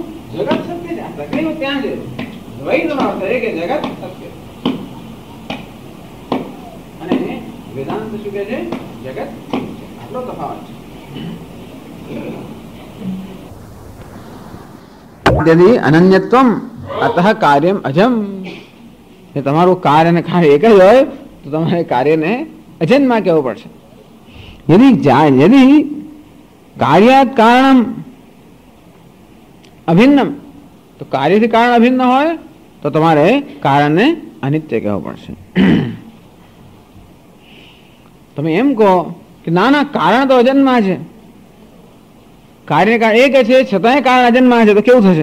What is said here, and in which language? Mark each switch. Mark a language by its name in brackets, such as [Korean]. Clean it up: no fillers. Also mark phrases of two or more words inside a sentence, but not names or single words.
[Gujarati] જગત સત્ય છે. પ્રકૃતિ ત્યાં છે. દ્વૈતનો અર્થ છે કે જગત સત્ય. અને વેદાંત શું કહે છે? જગત આટલો તફાવત છે. [Sanskrit] यदि अनन्यत्वम अतः कार्यम अजम. [Gujarati] ये તમારું કાર્ય અને કાર્ય એક જ હોય તો તમારે કાર્યને અજન્મા કહેવું પડશે. [Sanskrit] यदि कार्यात् कारणम અભિન્નમ, [Gujarati] તો કાર્યથી કારણ અભિન્ન હોય તો તમારે કારણને અનિત્ય કહેવું પડશે. તમે એમ કહો કે ના ના કારણ તો અજન્મા છે, કાર્ય કારણ એક છે છતાંય કારણ અજન્મા છે, તો કેવું થશે?